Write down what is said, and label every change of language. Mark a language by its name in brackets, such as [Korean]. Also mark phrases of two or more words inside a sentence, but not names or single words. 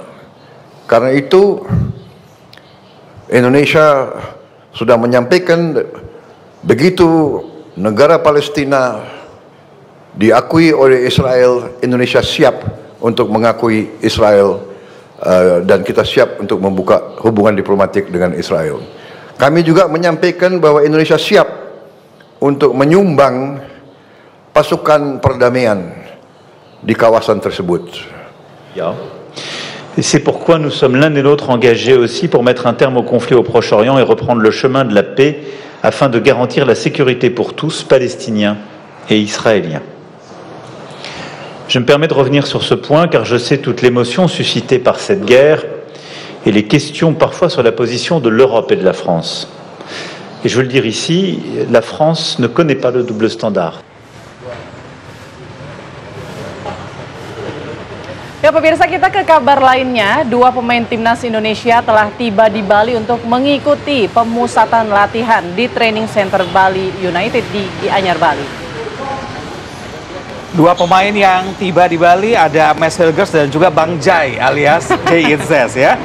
[Indonesian] Karena itu Indonesia sudah menyampaikan begitu negara Palestina diakui oleh Israel, Indonesia siap untuk mengakui Israel dan kita siap untuk membuka hubungan diplomatik dengan Israel. Kami juga menyampaikan bahwa Indonesia siap untuk menyumbang pasukan perdamaian di kawasan tersebut. [French] Et c'est pourquoi nous sommes l'un et l'autre engagés aussi pour mettre un terme au conflit au Proche-Orient et reprendre le chemin de la paix afin de garantir la sécurité pour tous, Palestiniens et Israéliens. Je me permets de revenir sur ce point car je sais toute l'émotion suscitée par cette guerre et les questions parfois sur la position de l'Europe et de la France. Et je veux le dire ici, la France ne connaît pas le double standard. [Indonesian] Ya, pemirsa, kita ke kabar lainnya. Dua pemain timnas Indonesia telah tiba di Bali untuk mengikuti pemusatan latihan di Training Center Bali United di Gianyar, Bali. Dua pemain yang tiba di Bali ada Max Hilgers dan juga Bang Jai alias Jay Itzes ya.